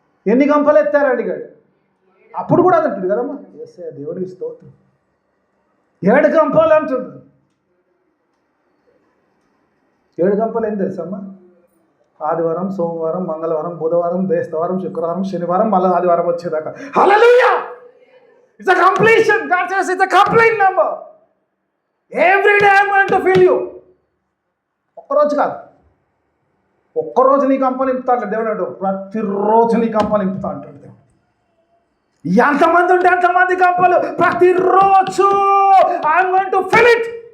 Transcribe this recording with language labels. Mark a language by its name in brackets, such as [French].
[Telugu] ఎన్ని గంపలు ఎత్తారు అడిగాడు. అప్పుడు కూడా అంటాడు కదమ్మా, ఎస్ఏ దేవుడికి స్తోత్రం. 7 గంపలు అంటుండు. 7 గంపలు ఏం తెలుసమ్మా? ఆదివారం, సోమవారం, మంగళవారం, బుధవారం, బేస్తవారం, శుక్రవారం, శనివారం, మళ్ళీ ఆదివారం వచ్చేదాకా. [English] Hallelujah. It's a completion. God says it's a complete number. Every day I'm going to fill you. [Telugu] ఒక్కరోజు కాదు, ఒక్కరోజు నీ గంప నింపుతా అంటాడు దేవుడు. అంటాడు ప్రతిరోజు నీ గంప నింపుతా అంటాడు దేవుడు. ఎంతమంది ఉంటే అంతమంది గంపలు ప్రతిరోజు [English] I'm going to fill it.